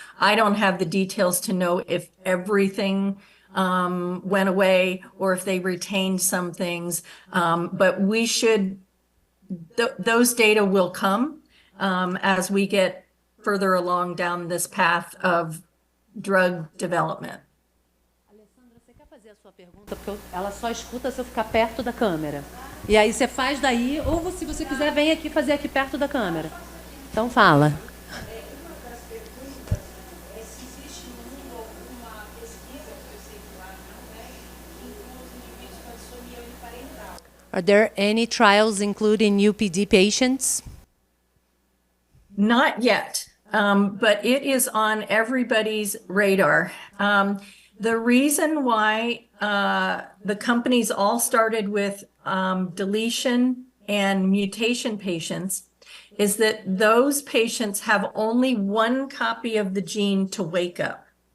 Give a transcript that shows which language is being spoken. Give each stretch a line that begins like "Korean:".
English: I don't have the details to know if everything went away or if they retained some things, but we should, those data will come as we get further along down this path of drug development.
Portuguese: Alessandra, você quer fazer a sua pergunta? Porque ela só escuta se eu ficar perto da câmera. E aí você faz daí, ou se você quiser, vem aqui fazer aqui perto da câmera. Então fala. Uma das perguntas é se existe no mundo alguma pesquisa que eu sei que lá não é, que inclui os indivíduos com disfonia uniparental.
English: Are there any trials including UPD patients? Not yet, but it is on everybody's radar. The reason why the companies all started with deletion and mutation patients is that those patients have only one copy of the gene to wake up.